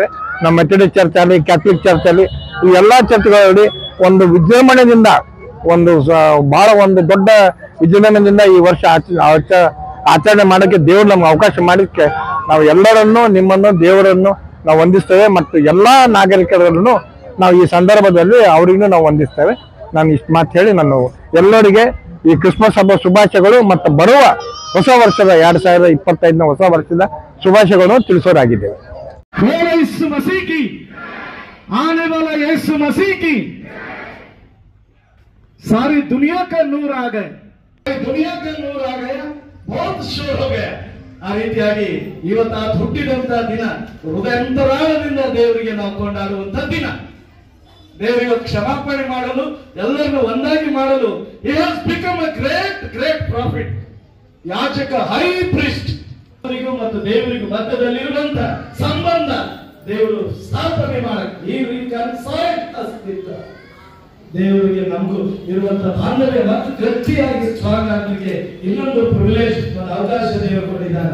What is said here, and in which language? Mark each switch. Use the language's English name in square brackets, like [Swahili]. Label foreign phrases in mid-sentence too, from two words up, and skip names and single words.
[Kannada] ನಮ್ಮ ಮೆಥಡಿಸ್ಟ್ ಚರ್ಚ್ ಅಲ್ಲಿ, ಕ್ಯಾಥಲಿಕ್ ಚರ್ಚ್ ಅಲ್ಲಿ, ಈ ಎಲ್ಲಾ ಚರ್ಚ್ಗಳಲ್ಲಿ ಒಂದು ವಿಜೃಂಭಣೆಯಿಂದ ಬಹಳ ಒಂದು ದೊಡ್ಡ ವಿಜೃಂಭಣೆಯಿಂದ ಈ ವರ್ಷ ಆಚರಣೆ ಮಾಡೋಕ್ಕೆ ದೇವರು ನಮ್ಗೆ ಅವಕಾಶ ಮಾಡಿದ್ದಕ್ಕೆ ನಾವು ಎಲ್ಲರನ್ನೂ, ನಿಮ್ಮನ್ನು, ದೇವರನ್ನು ನಾವು ವಂದಿಸ್ತೇವೆ. ಮತ್ತು ಎಲ್ಲಾ ನಾಗರಿಕರನ್ನು ನಾವು ಈ ಸಂದರ್ಭದಲ್ಲಿ ಅವರಿಗೂ ನಾವು ವಂದಿಸ್ತೇವೆ. ನಾನು ಇಷ್ಟು ಮಾತು ಹೇಳಿ ನಾನು ಎಲ್ಲರಿಗೆ ಈ ಕ್ರಿಸ್ಮಸ್ ಹಬ್ಬ ಶುಭಾಶಯಗಳು ಮತ್ತು ಬರುವ ಹೊಸ ವರ್ಷದ 2025ನ ಹೊಸ ವರ್ಷದ ಶುಭಾಶಯಗಳನ್ನು ತಿಳಿಸೋರಾಗಿದ್ದೇವೆ. [Hindi] यीशु मसीह की आने वाला यीशु मसीह की सारी दुनिया का नूर आ गए, दुनिया का नूर आ गया, बहुत शोर हो गया. [Kannada] ಆ ರೀತಿಯಾಗಿ ಇವತ್ತು ಹುಟ್ಟಿದಂತಹ ದಿನ ಹೃದಯಾಂತರಾಳದಿಂದ ದೇವರಿಗೆ ನಾವು ಕೊಂಡಾಡುವಂತಹ ದಿನ. ದೇವರಿಗೆ ಕ್ಷಮಾಪಣೆ ಮಾಡಲು, ಎಲ್ಲರನ್ನು ಒಂದಾಗಿ ಮಾಡಲು [English] he has become a great prophet, [Kannada] ಯಾಜಕ, [English] high priest. [Kannada] ಅವರಿಗೂ ಮತ್ತು ದೇವರಿಗೂ ಮಧ್ಯದಲ್ಲಿರುವಂತ ಸಂಬಂಧ ದೇವರು ಸ್ಥಾಪನೆ ಮಾಡಕ್ಕೆ ಈ ದೇವರಿಗೆ ನಮಗೂ ಇರುವಂತಹ ಬಾಂಧವ್ಯ ಮತ್ತು ಗಟ್ಟಿಯಾಗಿ ಸ್ಟ್ರಾಂಗ್ ಆಗಲಿಕ್ಕೆ ಇನ್ನೊಂದು ಪ್ರಿವಿಲೇಜ್, ಅವಕಾಶ ದೇವರು ಕೊಟ್ಟಿದ್ದಾರೆ.